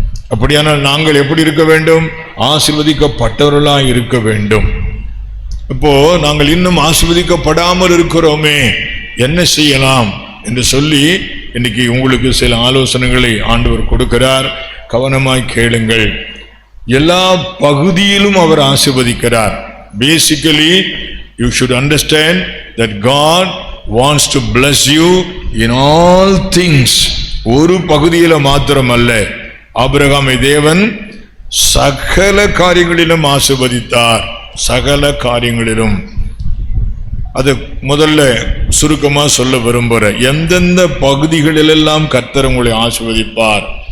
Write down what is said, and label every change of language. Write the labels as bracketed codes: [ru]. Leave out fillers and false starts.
[ta] அப்படியானால் நாங்கள் எப்படி இருக்க வேண்டும்? ஆசீர்வதிக்கப்பட்டவர்களா இருக்க வேண்டும். இப்போ நாங்கள் இன்னும் ஆசீர்வதிக்கப்படாமல் இருக்கிறோமே, என்ன செய்யலாம் என்று சொல்லி இன்னைக்கு உங்களுக்கு சில ஆலோசனைகளை ஆண்டவர் கொடுக்கிறார். கவனமாய் கேளுங்கள். எல்லா பகுதியிலும் அவர் ஆசீர்வதிக்கிறார். [en] Basically, you should understand that God wants to bless you in all things. [ta] ஒரு பகுதியில மாத்திரம் அல்ல. ஆபிரகாமை தேவன் சகல காரியங்களிலும் ஆசீர்வதித்தார். சகல காரியங்களிலும். அது முதல்ல சுருக்கமா சொல்ல விரும்புறேன். எந்தெந்த பகுதிகளிலெல்லாம் கர்த்தர் உங்களை ஆசீர்வதிப்பார்?